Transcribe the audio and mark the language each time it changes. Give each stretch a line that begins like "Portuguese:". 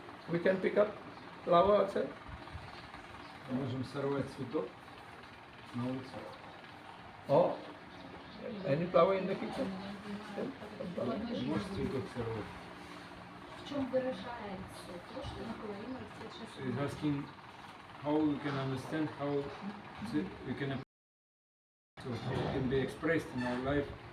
English: We can pick up flower outside.
Russian: Можем сорвать цветок на улице.
English: Oh, any flower in the kitchen?
Russian: Можешь цветок сорвать? В чем выражается то, что наполовину растет
English: So he's asking how we can understand how we can so how it can be expressed in our life.